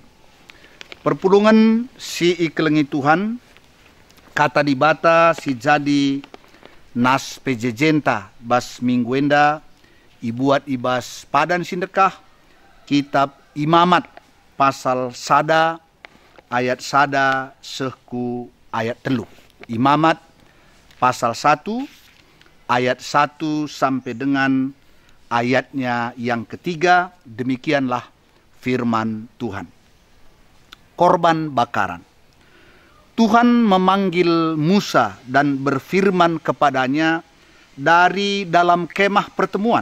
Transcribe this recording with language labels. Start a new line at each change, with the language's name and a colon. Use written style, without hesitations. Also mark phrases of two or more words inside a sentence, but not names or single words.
Batak Karo: Perpulungan si ikelengi Tuhan, kata dibata si jadi nas pejejenta bas mingguenda, ibuat ibas padan sindekah, kitab Imamat pasal sada, ayat sada sehku ayat telu.
Indonesian: Imamat pasal 1, ayat 1 sampai dengan ayatnya yang ketiga, demikianlah firman Tuhan. Korban bakaran. Tuhan memanggil Musa dan berfirman kepadanya dari dalam kemah pertemuan.